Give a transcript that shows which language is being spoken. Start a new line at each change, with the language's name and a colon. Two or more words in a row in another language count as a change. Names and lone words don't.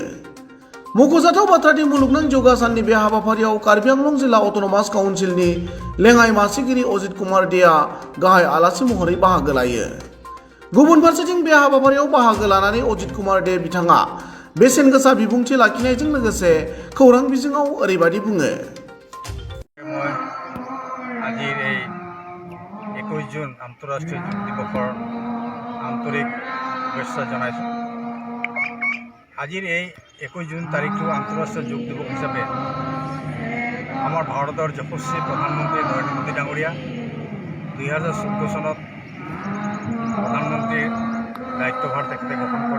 Bodo: मख'जाथाव बाथ्रादि मुलुगनां योगा साननि बे हाबाफारियाव कार्बि आंलं जिल्ला अट'नमास काउन्सिलनि लेङाइ मासिगिरि अजित कुमार देआ गाहाय आलासि महरै बाहागो लायो। गुबुन फारसेथिं बे हाबाफारियाव बाहागो लानानै अजित कुमार दे बिथाङा बेसेन गोसा बिबुंथि लाखिनायजों लोगोसे खौरां बिजोङाव ओरैबायदि बुङो।
Assamese: মই আজিৰ এই 21 জুন আন্তঃৰাষ্ট্ৰীয় যোগ দিৱসৰ আন্তৰিক শুভেচ্ছা জনাইছোঁ। আজিৰ এই 21 জুন তাৰিখটো আন্তঃৰাষ্ট্ৰীয় যোগ দিৱস হিচাপে আমাৰ ভাৰতৰ যশস্বী প্ৰধানমন্ত্ৰী নৰেন্দ্ৰ মোদী ডাঙৰীয়া 2014 চনত প্ৰধানমন্ত্ৰীৰ দায়িত্বভাৰ তেখেতে গ্ৰহণ কৰে।